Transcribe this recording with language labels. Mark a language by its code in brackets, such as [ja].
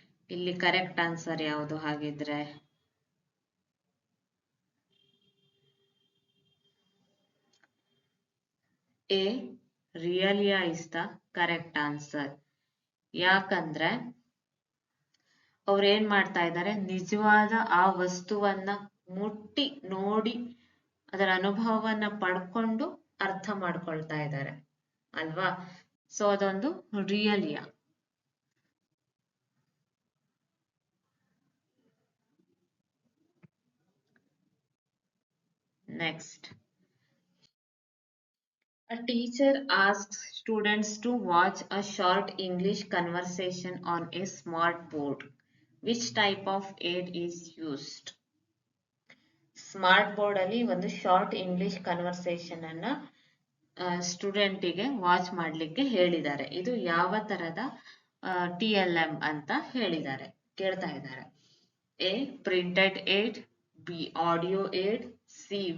[kn] ಇಲ್ಲಿ correct answer ಯಾವುದು ಹಾಗಿದ್ರೆ? [en] A. Realia is the correct answer. [kn] ಯಾಕಂದ್ರೆ ಅವ್ರೇನ್ ಮಾಡ್ತಾ ಇದ್ದಾರೆ, ನಿಜವಾದ ಆ ವಸ್ತುವನ್ನ ಮುಟ್ಟಿ ನೋಡಿ ಅದರ ಅನುಭವವನ್ನ ಪಡ್ಕೊಂಡು ಅರ್ಥ ಮಾಡ್ಕೊಳ್ತಾ ಇದ್ದಾರೆ ಅಲ್ವಾ? ಸೊ ಅದೊಂದು ರಿಯಲಿಯಾ. [en] Next. A teacher asks students to watch a short English conversation on a smart board. Which type of aid is used? [kn] Smart board ಅಲ್ಲಿ ಒಂದು ಶಾರ್ಟ್ ಇಂಗ್ಲಿಷ್ ಕನ್ವರ್ಸೇಷನ್ ಅನ್ನ ಸ್ಟೂಡೆಂಟಿಗೆ ವಾಚ್ ಮಾಡ್ಲಿಕ್ಕೆ ಹೇಳಿದ್ದಾರೆ. ಇದು ಯಾವ ತರದ TLM ಅಂತ ಕೇಳ್ತಾ ಇದ್ದಾರೆ. [en] A. Printed aid, B. Audio aid, C.